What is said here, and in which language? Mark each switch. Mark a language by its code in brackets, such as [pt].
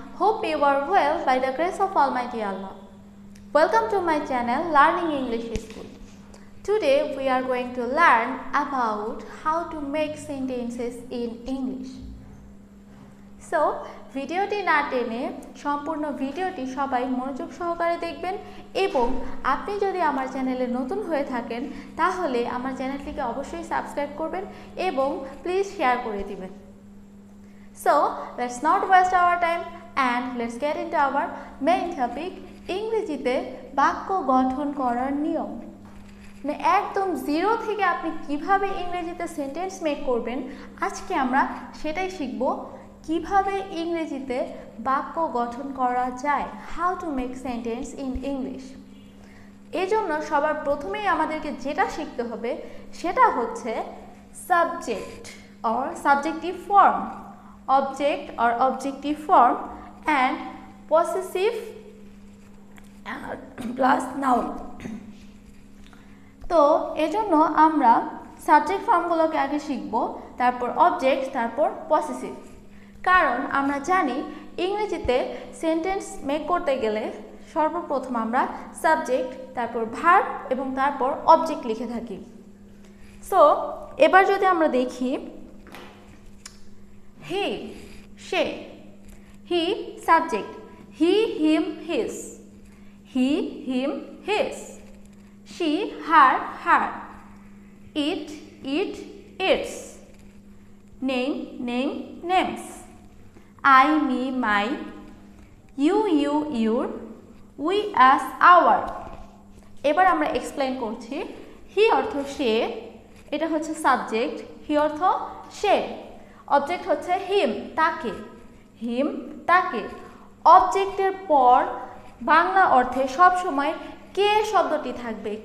[en] Hope you are well by the grace of Almighty Allah. Welcome to my channel Learning English School. Today we are going to learn about how to make sentences in English. [bn] So ভিডিওটি না টেনে সম্পূর্ণ ভিডিওটি সবাই মনোযোগ সহকারে দেখবেন এবং আপনি যদি আমার চ্যানেলে নতুন হয়ে থাকেন তাহলে আমার চ্যানেলটিকে অবশ্যই সাবস্ক্রাইব করবেন এবং প্লিজ শেয়ার করে দিবেন। [en] So let's not waste our time and let's get into our main topic [bn] ইংরেজিতে বাক্য গঠন করার নিয়ম। মানে একদম জিরো থেকে আপনি কিভাবে ইংরেজিতে সেন্টেন্স মেক করবেন আজকে আমরা সেটাই শিখব। কিভাবে ইংরেজিতে বাক্য গঠন করা যায়, [en] How to make sentence in English. [bn] এজন্য সবার প্রথমেই আমাদেরকে যেটা শিখতে হবে সেটা হচ্ছে subject or subjective form, [en] object or objective form and possessive plus noun। [bn] তো এজন্য আমরা সাবজেক্ট ফর্মগুলোকে আগে শিখব, তারপর অবজেক্ট, তারপর পসেসিভ। কারণ আমরা জানি ইংরেজিতে সেন্টেন্স মেক করতে গেলে সর্বপ্রথম আমরা সাবজেক্ট, তারপর ভার্ব এবং তারপর অবজেক্ট লিখে থাকি। সো এবার যদি আমরা দেখি [en] he, she, he subject, he, him, his, he, him, his, she, her, her, it, its, name, names, I, me, my, you, your, we, us, our। [bn] এবার আমরা এক্সপ্লেইন করছি। হি অর্থ সে, এটা হচ্ছে সাবজেক্ট, হি অর্থ সে। অবজেক্ট হচ্ছে হিম, তাকে, হিম তাকে। অবজেক্টের পর বাংলা অর্থে সব সময় কে শব্দটি থাকবে।